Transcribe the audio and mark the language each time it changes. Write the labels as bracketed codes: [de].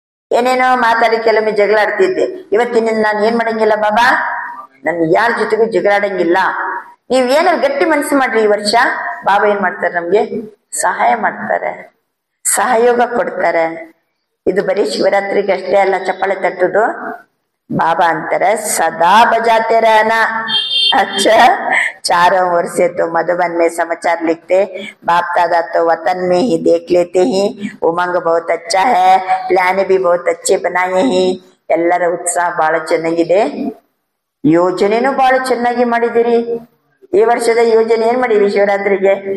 [kn] ಏನೇನೋ ಮಾತಾಡಿ ಕೆಲವೊಮ್ಮೆ ಜಗಳ ಆಡ್ತಿದ್ದೆ, ಇವತ್ತಿನಿಂದ ನಾನು ಏನ್ ಮಾಡಂಗಿಲ್ಲ ಬಾಬಾ, ನನ್ ಯಾರ ಜೊತೆಗೂ ಜಗಳಾಡಂಗಿಲ್ಲ. ನೀವ್ ಏನಾದ್ರು ಗಟ್ಟಿ ಮನಸ್ಸು ಮಾಡ್ರಿ, ಈ ವರ್ಷ ಬಾಬಾ ಏನ್ ಮಾಡ್ತಾರೆ, ನಮ್ಗೆ ಸಹಾಯ ಮಾಡ್ತಾರೆ, ಸಹಯೋಗ ಕೊಡ್ತಾರೆ. ಇದು ಬರೀ ಶಿವರಾತ್ರಿಗೆ ಅಷ್ಟೇ ಅಲ್ಲ ಚಪ್ಪಾಳೆ ತಟ್ಟುದು. [hi] बाबा अंतर सदा बजाते रहना। अच्छा, 4 वर्ष से तो मधुबन में समाचार लिखते, बाप दादा तो वतन में ही देख लेते ही। उमंग बहुत अच्छा है, प्लान भी बहुत अच्छे बनाए हैं। [kn] ಎಲ್ಲರ ಉತ್ಸಾಹ ಬಹಳ ಚೆನ್ನಾಗಿದೆ, ಯೋಜನೆನೂ ಬಹಳ ಚೆನ್ನಾಗಿ ಮಾಡಿದಿರಿ। ಈ ವರ್ಷದ ಯೋಜನೆ ಏನ್ ಮಾಡಿರಿ ಶಿವರಾತ್ರಿಗೆ?